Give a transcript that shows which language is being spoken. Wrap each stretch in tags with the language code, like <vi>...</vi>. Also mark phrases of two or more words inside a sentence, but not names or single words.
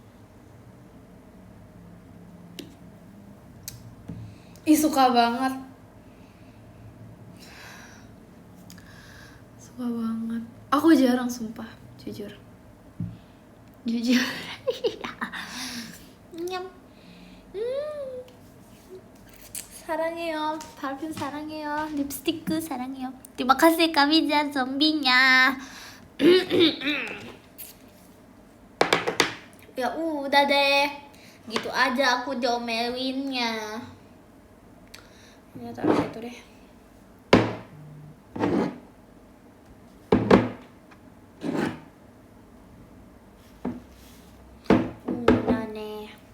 <id>Suka banget. Aku jarang sumpah, jujur. Nyam.</id> <ko>사랑해요. parfum 사랑해요. 립스틱 사랑해요.</ko> <id>Terima kasih Kamiza zombinya. Ya udah deh. Gitu aja aku diomelinnya. Ini taruh situ deh. Udah nih.</id>